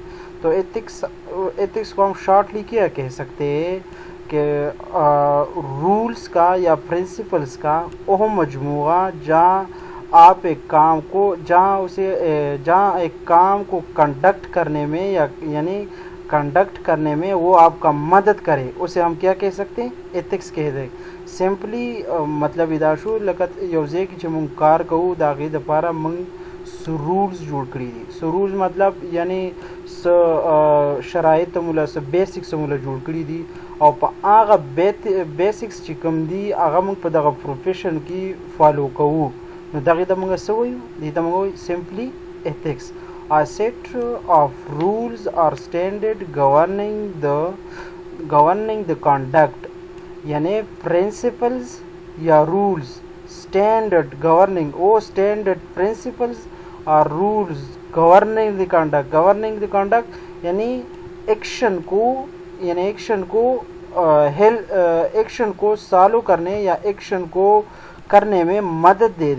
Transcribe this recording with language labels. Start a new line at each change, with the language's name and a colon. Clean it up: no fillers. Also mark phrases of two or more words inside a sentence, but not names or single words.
Urdu: تو ایتھکس کو ہم شارٹلی کیا کہہ سکتے ہیں کہ رولز کا یا پرنسپلز کا وہ مجموعہ جہاں آپ ایک کام کو کنڈکٹ کرنے میں یعنی کنڈکٹ کرنے میں وہ آپ کا مدد کرے، اسے ہم کیا کہہ سکتے ہیں؟ ایتھکس کہہ دیں.
Pashto: سمپلی مطلب ادا شو لکه یو ځای کې چې مونږ کار کوو د هغې دپاره مونږ رولز جوړ کړي دي. رولز مطلب یعنی شرایط مولا بیسکس مولا جوړ کړي دي او په هغه بیسکس چې کوم دي هغه مونږ په دغه پروفیشن کې فالو کوو، نو دغې ته مونږ څه وایو؟ دې ته مونږ وایو
Urdu: سمپلی ایتھکس.
English: A set of rules or standard governing the conduct
Urdu: یعنی پرنسپلز یا رولز
English: standard governing standard principles
Urdu: اور
English: rules governing the conduct
Urdu: یعنی ایکشن کو سالو کرنے یا ایکشن کو کرنے میں مدد دے دے.